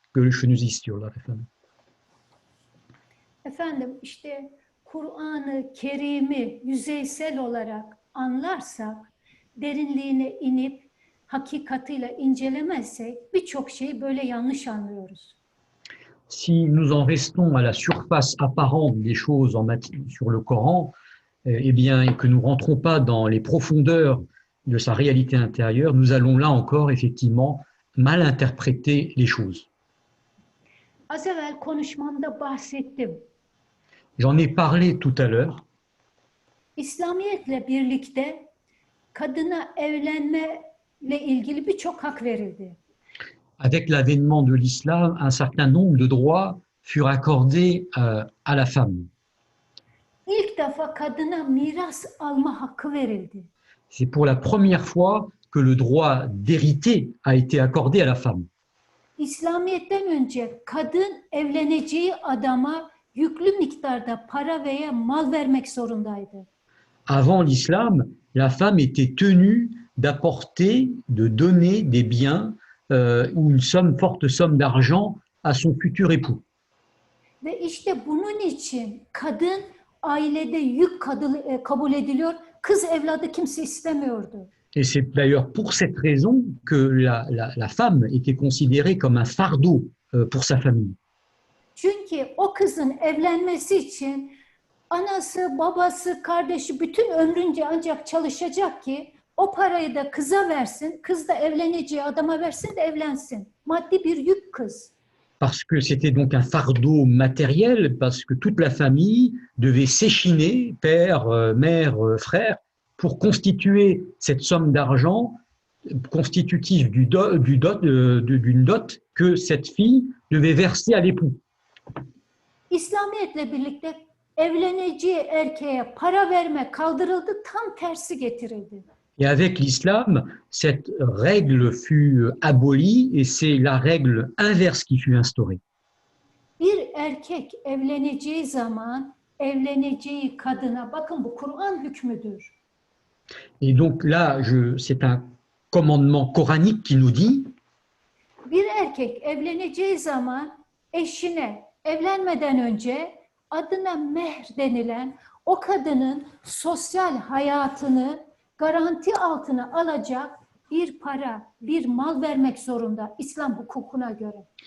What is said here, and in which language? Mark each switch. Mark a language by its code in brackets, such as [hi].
[tr] Görüşünüzü istiyorlar efendim. Efendim işte Kur'an-ı Kerim'i yüzeysel olarak anlarsak, derinliğine inip hakikatiyle incelemezsek birçok şeyi böyle yanlış anlıyoruz. [fr] Si nous en restons à la surface apparente des choses sur le Coran, eh bien, et que nous rentrons pas dans les profondeurs de sa réalité intérieure, nous allons là encore effectivement mal interpréter les choses. [tr] Az evvel konuşmamda bahsettim. [fr] J'en ai parlé tout à l'heure. [tr] İslamiyetle birlikte kadına evlenmeyle ilgili birçok hak verildi. [fr] Avec l'avènement de l'islam, un certain nombre de droits furent accordés à la femme. [tr] İlk defa kadına miras alma hakkı verildi. [fr] C'est pour la première fois que le droit d'hériter a été accordé à la femme. [tr] İslamiyet'ten önce kadın evleneceği adama yüklü miktarda para veya mal vermek zorundaydı. [fr] Avant l'islam, la femme était tenue d'apporter, de donner des biens ou une forte somme d'argent à son futur époux. [tr] Ve işte bunun için kadın ailede yük kabul ediliyor. Kız evladı kimse istemiyordu. [fr] Et c'est d'ailleurs pour cette raison que la femme était considérée comme un fardeau pour sa famille. [tr] Çünkü o kızın evlenmesi için anası, babası, kardeşi bütün ömrünce ancak çalışacak ki o parayı da kıza versin, kız da evleneceği adama versin de evlensin. Maddi bir yük kız. [fr] Parce que c'était donc un fardeau matériel, parce que toute la famille devait s'échiner, père, mère, frère, pour constituer cette somme d'argent constitutive d'une dot que cette fille devait verser à l'époux. [tr] İslamiyetle birlikte evleneceği erkeğe para verme kaldırıldı, tam tersi getirildi. [fr] Et avec l'islam, cette règle fut abolie et c'est la règle inverse qui fut instaurée. [tr] Bir erkek evleneceği zaman evleneceği kadına, bakın bu Kur'an hükmüdür. [fr] Et donc là, c'est un commandement coranique qui nous dit [tr] Bir erkek evleneceği zaman eşine evlenmeden önce adına mehr denilen o kadının sosyal hayatını garanti altına alacak bir para, bir mal vermek zorunda İslam hukukuna göre.